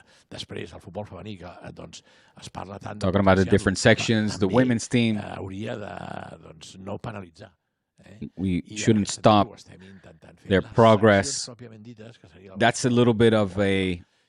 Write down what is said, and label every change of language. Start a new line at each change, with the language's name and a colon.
Catalan: Després, el futbol femení, que es parla tant...
English: Talking about the different sections, the women's team.
Catalan: Hauria de no penalitzar.
English: We shouldn't stop their progress. That's a little bit of a...